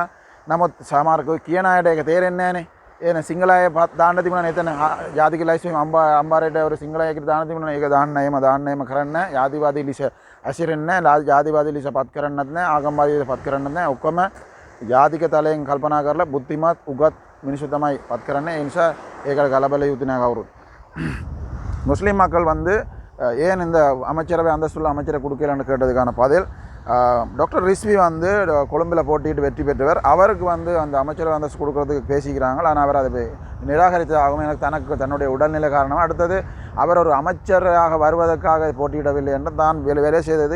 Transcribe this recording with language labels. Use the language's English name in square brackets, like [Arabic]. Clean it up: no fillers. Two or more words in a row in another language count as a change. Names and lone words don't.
[Sinhala] නමුත් සමහරකෝ කියන අයට ඒක තේරෙන්නේ නැහනේ. එන සිංහල අය දාන්න තිබුණා එතන ජාතික ලයිස්තුවේ අම්බාරේට ஒரு සිංහල අයකට දාන්න තිබුණා. ඒක දාන්න එහෙම කරන්නේ නැහැ. ජාතිවාදී ලිස ඇසිරෙන්නේ නැහැ. ජාතිවාදී ලිස පත් කරන්නත් නැහැ. ආගම්වාදී පත් කරන්නත් නැහැ. ඔක්කොම ජාතික තලයෙන් කල්පනා කරලා බුද්ධිමත් උගත් මිනිස්සු තමයි පත් කරන්නේ. ඒ නිසා ඒකට ගලබල යුතු නැහැ කවුරුත්. [Tamil] முஸ்லீம் மக்கள் ஏன் இந்த அமைச்சரவை அந்தஸ்துள்ள அமைச்சரை கொடுக்கலன்னு கேட்டதுக்கான பதில், டாக்டர் ரிஸ்வி கொழும்பில் போட்டிட்டு வெற்றி பெற்றவர். அவருக்கு அந்த அமைச்சரவை அந்தஸ்து கொடுக்கறதுக்கு பேசிக்கிறாங்க. ஆனால் அவர் அதை நிராகரித்ததாகவும் எனக்கு தன்னுடைய உடல்நிலை காரணமாக அடுத்தது அவர் ஒரு அமைச்சராக வருவதற்காக போட்டியிடவில்லை என்று தான் வேலை செய்தது.